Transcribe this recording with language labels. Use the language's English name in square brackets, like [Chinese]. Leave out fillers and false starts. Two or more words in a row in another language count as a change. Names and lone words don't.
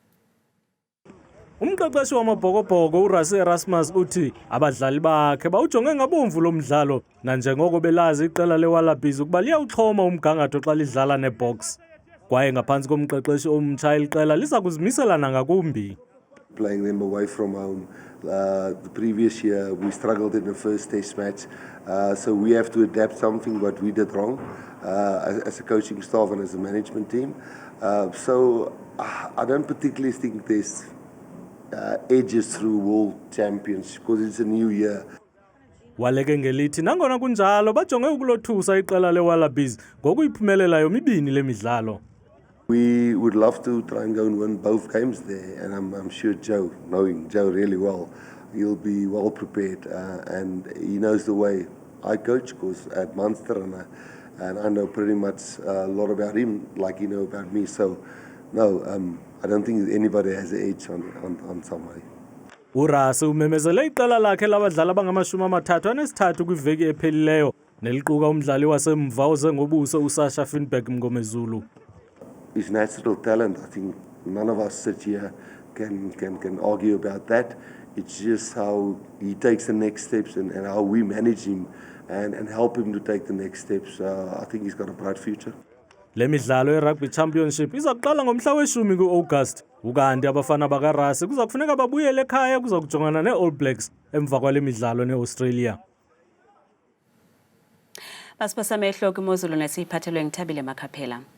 [Xhosa] Umqeqeshi wamabhokobhoko uRussell Erasmus uthi abadlali bakhe bawujonge ngabomvu lo mdlalo nanjengoko belazi iqela leWallabies ukuba liyawuxhoma umgangatho xa lidlala neBoks. Kwaye ngaphansi komqeqeshi omtsha iqela liza kuzimisela nangakumbi. [English] Playing them away from home. The previous year we struggled in the first test match, so we have to adapt something what we did wrong as a coaching staff and as a management team. So I don't particularly think there's edges through world champions because it's a new year. [Xhosa] Waleke ngelithi nangona kunjalo bajonge ukulothusa iqela leWallabies ngokuyiphumelela yomibini lemidlalo. [English] We would love to try and go and win both games there, and I'm sure Joe, knowing Joe really well, he'll be well prepared and he knows the way I coach because at Munster and I know pretty much a lot about him like he know about me. So no, I don't think anybody has an edge on somebody. [Xhosa] uRussell umemezele iqela lakhe labadlali abangamashumi-33 kwiveki ephelileyo neliquka umdlali wasemva oze ngobuso uSasha Finberg Mngomezulu. [English] His natural talent, I think none of us sit here can argue about that. It's just how he takes the next steps and how we manage him and help him to take the next steps. I think he's got a bright future. [Xhosa] Le midlalo yeRugby Championship iza kuqala ngomhla we-10 ku-August. Ukanti abafana bakaRussell kuza kufuneka babuyele ekhaya kuza kujongana ne-All Blacks emva kwale midlalo ne-Australia. Basipasa amehlo kwimozulu nesiyiphathelwe ngithabile Makhaphela.